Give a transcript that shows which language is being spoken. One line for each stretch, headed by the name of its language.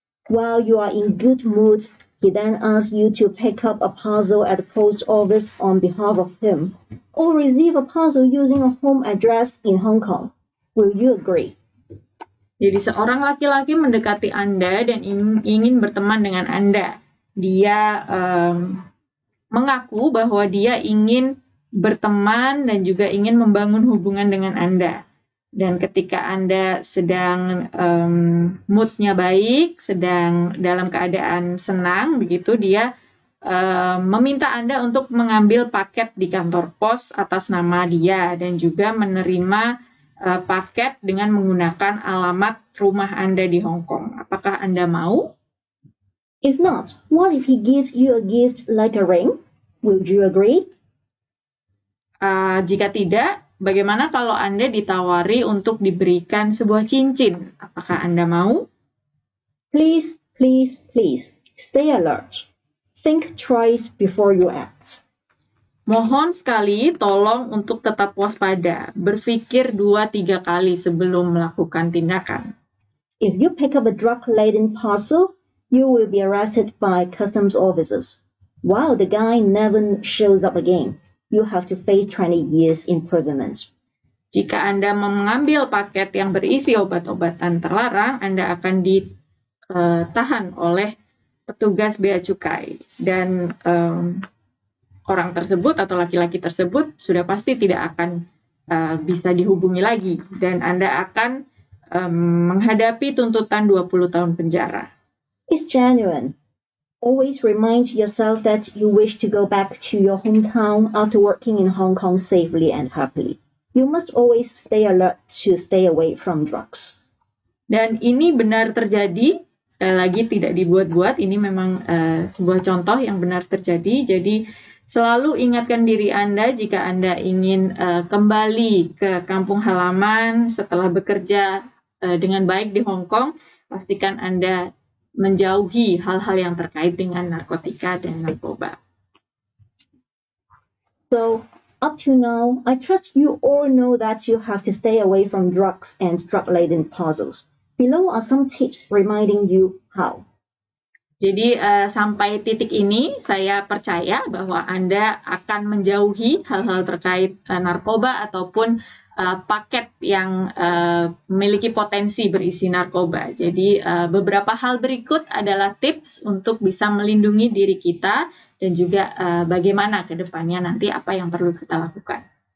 English: While you are in good mood, he then asks you to pick up a parcel at the post office on behalf of him, or receive a parcel using a home address in Hong Kong. Will you agree?
Indonesian: Jadi seorang laki-laki mendekati Anda dan ingin berteman dengan Anda. Dia mengaku bahwa dia ingin berteman dan juga ingin membangun hubungan dengan Anda. Dan ketika Anda sedang mood-nya baik, sedang dalam keadaan senang, begitu dia meminta Anda untuk mengambil paket di kantor pos atas nama dia dan juga menerima paket dengan menggunakan alamat rumah Anda di Hong Kong. Apakah Anda mau?
English: If not, what if he gives you a gift like a ring? Would you agree?
Indonesian: Jika tidak, bagaimana kalau Anda ditawari untuk diberikan sebuah cincin? Apakah Anda mau?
English: Please, please, please, stay alert. Think twice before you act.
Indonesian: Mohon sekali tolong untuk tetap waspada, berpikir 2-3 kali sebelum melakukan tindakan.
English: If you pick up a drug-laden parcel, you will be arrested by customs officers. While the guy never shows up again, you have to face 20 years imprisonment.
Indonesian: Jika Anda mengambil paket yang berisi obat-obatan terlarang, Anda akan ditahan oleh petugas bea cukai dan orang tersebut atau laki-laki tersebut sudah pasti tidak akan bisa dihubungi lagi dan Anda akan menghadapi tuntutan 20 tahun penjara.
English: It's genuine. Always remind yourself that you wish to go back to your hometown after working in Hong Kong safely and happily. You must always stay alert to stay away from drugs.
Indonesian: Dan ini benar terjadi. Sekali lagi tidak dibuat-buat, ini memang sebuah contoh yang benar terjadi. Jadi selalu ingatkan diri Anda jika Anda ingin kembali ke kampung halaman setelah bekerja dengan baik di Hong Kong, pastikan Anda menjauhi hal-hal yang terkait dengan narkotika dan narkoba.
English: So, up to now, I trust you all know that you have to stay away from drugs and drug-laden parcels. Below are some tips reminding you how.
Indonesian: Jadi sampai titik ini saya percaya bahwa Anda akan menjauhi hal-hal terkait narkoba ataupun paket yang memiliki potensi berisi narkoba. Jadi beberapa hal berikut adalah tips untuk bisa melindungi diri kita dan juga bagaimana ke depannya nanti apa yang perlu kita lakukan.